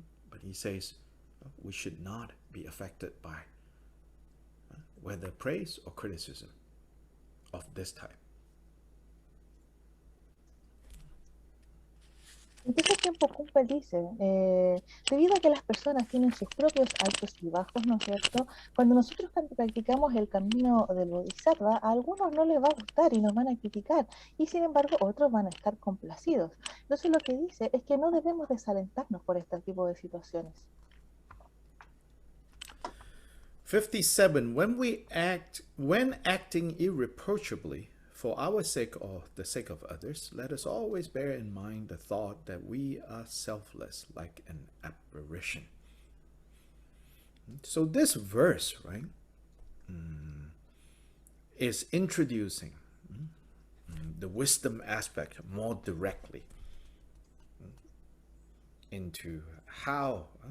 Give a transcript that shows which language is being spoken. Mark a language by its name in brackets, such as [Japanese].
[English] But he says, we should not be affected by whether praise or criticism of this type. [Spanish] Entonces Tiempo Kumpa dice, debido a que las personas tienen sus propios altos y bajos, ¿no es cierto?, cuando nosotros practicamos el camino del Bodhisattva, a algunos no les va a gustar y nos van a criticar, y sin embargo otros van a estar complacidos. Entonces lo que dice es que no debemos desalentarnos por este tipo de situaciones. [English] 57. When acting irreproachably for our sake or the sake of others, let us always bear in mind the thought that we are selfless, like an apparition. So this verse, right, is introducing the wisdom aspect more directly into how